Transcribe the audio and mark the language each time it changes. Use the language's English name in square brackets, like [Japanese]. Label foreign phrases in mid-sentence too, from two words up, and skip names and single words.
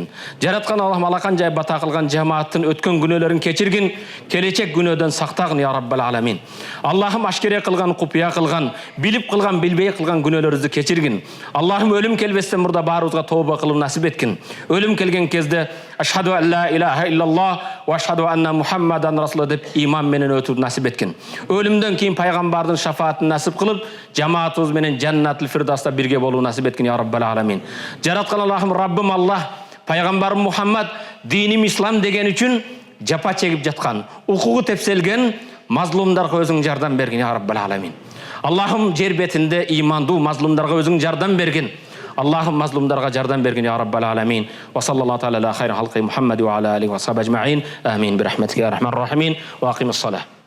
[Kyrgyz] Жараткан Аллахым алакан жай бата кылган жамааттын өткөн күнөөлөрүн кечиргин, келечек күнөөдөн сактагын [Arabic] يا رب العالمين. [Kyrgyz] Аллахым ашкере кылган, купуя кылган, билип кылган, билбей кылган күнөөлөрүбүздү кечиргин. Аллахым өлүм келбестен мурда баарыбызга тооба кылып насип эткин. Өлүм келген кезде [Arabic] أشهد أن لا إله إلا الله وأشهد أن محمدا رسول [Kyrgyz] деп иман менен өтүүнү насип эткин. Өлүмдөн кийин пайгамбардын шафаатын насип кылып, жамаатыбыз менен Жаннатул Фирдавста бирге болуу насип эткин [Arabic] يا رب العالمين. [Kyrgyz] Жараткан Аллахым, Раббым Аллах, пайгамбарым Мухаммад диним ислам деген үчүн жапа чегип жаткан, укугу тепселген мазлумдарга өзүң жардам бергин [Arabic] يا رب العالمين. [Kyrgyz] Аллахым жер бетинде имандуу мазлумдарга өзүң жардам бергин. Аллахым мазлумдарга жардам бергин [Arabic] يا رب العالمين. وصلى الله تعالى على خير خلقه محمد وعلى آله وصحبه أجمعين. آمين برحمتك يا أرحم الراحمين وأقم الصلاة.